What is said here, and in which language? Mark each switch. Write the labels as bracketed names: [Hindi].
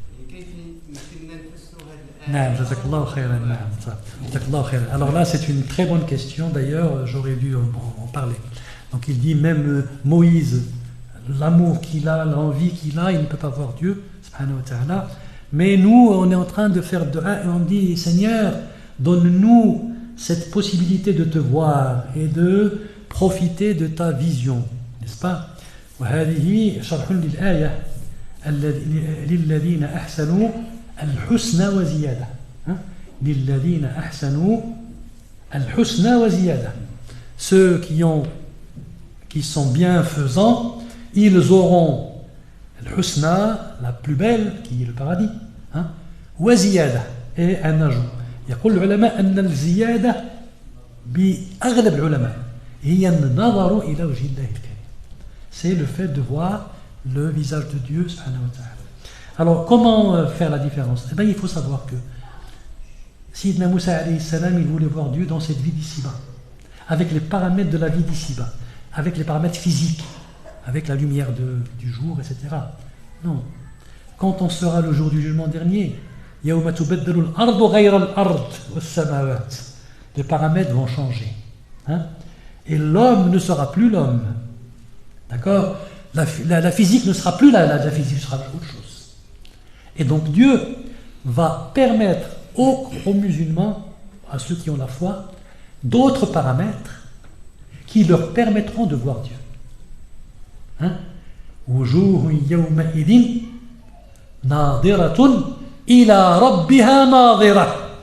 [Arabic] كيف يمكننا نفسر هذه الآية؟ نعم جزاك الله خيرا. نعم جزاك الله خيرا. [French] Alors là c'est une très bonne question, d'ailleurs j'aurais dû en parler. Donc il dit même Moïse, l'amour qu'il a, l'envie qu'il a, il ne peut pas voir Dieu subhanahu wa ta'ala. Mais nous on est en train de faire dua et on dit Seigneur, donne-nous cette possibilité de te voir et de profiter de ta vision, n'est-ce pas? [Arabic] وهذه شرح للآية للذين أحسنوا الحسنى وزيادة. للذين أحسنوا الحسنى وزيادة. [French] Ceux qui sont bienfaisants, ils auront [Arabic] الحسنى, [French] la plus belle, qui est le paradis, [Arabic] وزيادة, [French] et un ajout. [Arabic] يقول العلماء أن الزيادة بأغلب العلماء هي النظر إلى وجه الله الكريم. [French] C'est le fait de voir le visage de Dieu subhanahu wa ta'ala. Alors comment faire la différence? Eh bien il faut savoir que Sayyidina Moussa alayhi salam, il voulait voir Dieu dans cette vie d'ici-bas, avec les paramètres de la vie d'ici-bas, avec les paramètres physiques, avec la lumière du jour, etc. Non. Quand on sera le jour du jugement dernier, [Arabic] يَوْمَ تُبَدَّلُ الْأَرْضُ غَيْرَ الْأَرْضِ وَالسَّمَاوَاتِ, [French] les paramètres vont changer. Et l'homme ne sera plus l'homme. D'accord? La physique ne sera plus la physique, ce sera autre chose. Et donc Dieu va permettre aux musulmans, à ceux qui ont la foi, d'autres paramètres qui leur permettront de voir Dieu. [Arabic] وجوه يومئذ ناظرة إلى ربها ناظرة.